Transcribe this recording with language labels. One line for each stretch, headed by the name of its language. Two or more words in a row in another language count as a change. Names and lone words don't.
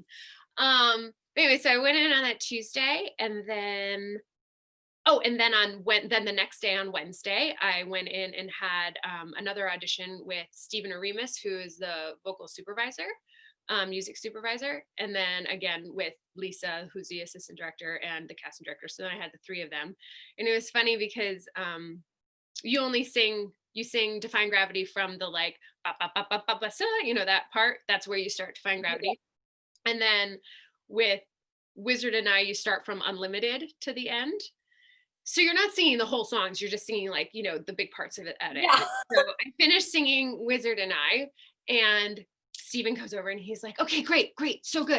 English: Anyway, so I went in on that Tuesday, and then then the next day on Wednesday, I went in and had another audition with Stephen Aremus, who is the vocal supervisor, music supervisor, and then again with Lisa, who's the assistant director, and the casting director. So then I had the 3 of them, and it was funny because you sing Defying Gravity from the like ba, ba, ba, ba, ba, ba, sa, you know, that part. That's where you start Defying Gravity, and then with Wizard and I, you start from Unlimited to the end. So you're not singing the whole songs, you're just singing like, you know, the big parts of it at it. Yeah. So I finished singing Wizard and I, and Stephen comes over and he's like, okay, great, so good.